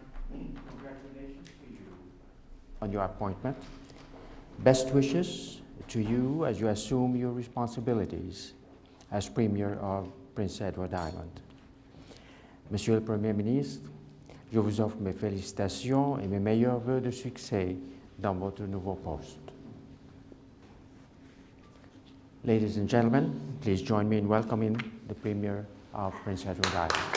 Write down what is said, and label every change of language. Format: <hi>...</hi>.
<en>Congratulations to you on your appointment. Best wishes to you as you assume your responsibilities as Premier of Prince Edward Island.</en> <fr>Monsieur le Premier ministre, je vous offre mes félicitations et mes meilleurs vœux de succès dans votre nouveau poste.</fr> <en>Ladies and gentlemen, please join me in welcoming the Premier of Prince Edward Island.</en>